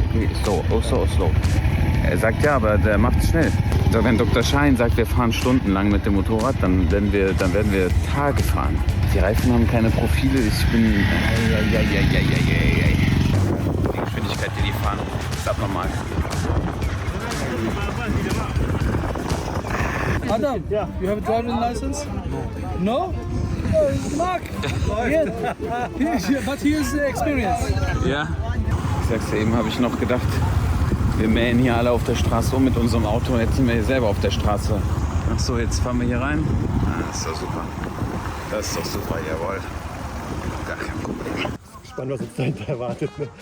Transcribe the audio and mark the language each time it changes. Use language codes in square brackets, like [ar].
[en] Really slow, oh so slow. [de] Er sagt ja, aber der macht es schnell. Wenn Dr. Sahin sagt, wir fahren stundenlang mit dem Motorrad, dann werden wir Tage fahren. Die Reifen haben keine Profile, ich bin... Die Geschwindigkeit, die fahren, ist abnormal. [en] Adam, you have a driving license? No? Marc, but here's the experience. [de] Ja. Ich sag's dir, eben habe ich noch gedacht, wir mähen hier alle auf der Straße um mit unserem Auto. Jetzt sind wir hier selber auf der Straße. Ach so, jetzt fahren wir hier rein. Ah, das ist doch super. Das ist doch super, jawohl. Gar kein Problem. Spannend, was uns dahinter erwartet. Ne?